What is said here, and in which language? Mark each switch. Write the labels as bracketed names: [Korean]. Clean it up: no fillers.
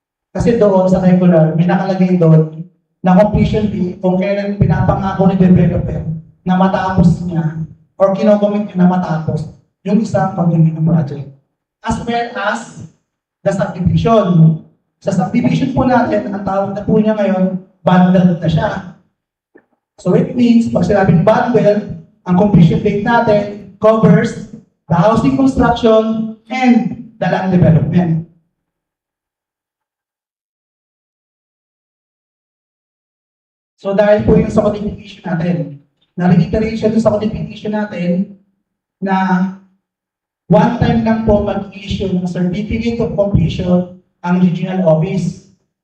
[Filipino] Kasi doon sa regular, may nakalagay doon na completion date kung kailan pinapangako ni developer na matapos niya or kinogomit niya na matapos yung isang condominium project. [English] As well as the subdivision. [Filipino] Sa subdivision po natin, ang tawag na po niya ngayon, bundled na siya. [English] So it means, [Filipino] pag sinabing [English] bundled, ang completion date natin covers the housing construction and the land development. [Filipino] So dahil po yung sa codification natin, na-reiteration sa codification natin na [English] one time [Filipino] lang po mag-issue ng certificate of completion ang regional office.